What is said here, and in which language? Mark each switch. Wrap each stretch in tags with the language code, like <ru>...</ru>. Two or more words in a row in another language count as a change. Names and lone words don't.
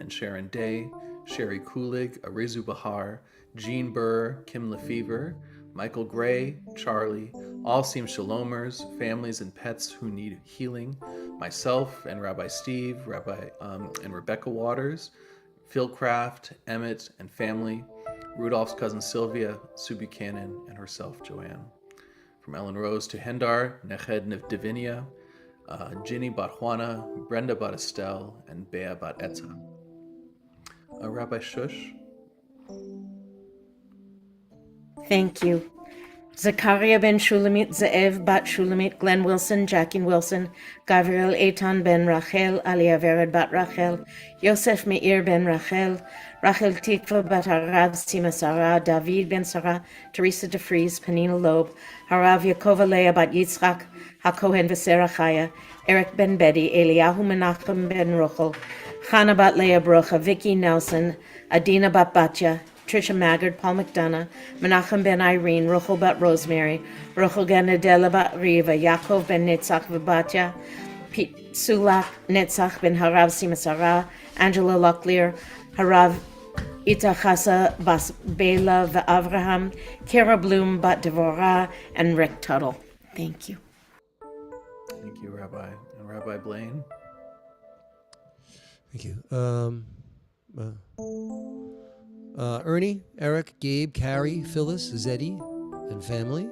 <en>and Sharon Day, Sherry Kulig, Arizu Bahar, Jean Burr, Kim Lefevre, Michael Gray, Charlie, all Sim Shalomers, families and pets who need healing, myself and Rabbi Steve, and Rebecca Waters, Phil Kraft, Emmett and family, Rudolph's cousin Sylvia, Sue Buchanan, and herself, Joanne. From Ellen Rose to Hendar, Neched Divinia, Ginny Bat Juana, Brenda Bat Estelle, and Bea Bat Etta. Rabbi Shush. Thank you. Zachariah ben Shulamit, Ze'ev bat Shulamit, Glenn Wilson, Jackie Wilson, Gabriel Eitan ben Rachel, Aliyah Vered bat Rachel, Yosef Meir ben Rachel, Rachel Tikva bat Harav Sima Sarah, David ben Sarah, Teresa DeFries, Penina Loeb, Harav Yaakov Leah bat Yitzchak, HaKohen v'Sera Chaya, Eric ben Betty, Eliyahu Menachem ben Rochel, Chana bat Leah Brocha, Vicky Nelson, Adina bat Batya, Trisha Maggard, Paul McDonough, Menachem ben Irene, Rochel bat Rosemary, Rochel ben Adela bat Riva, Yaakov ben Netzach v'Batya, Sulak Netzach ben Harav Simasara, Angela Locklear, Harav Itachasa bas Bela v'Avraham, Kara Bloom bat Devorah, and Rick Tuttle. Thank you. Thank you, Rabbi. And Rabbi Blaine. Thank you. Ernie, Eric, Gabe, Carrie, Phyllis, Zeddy, and family.</en>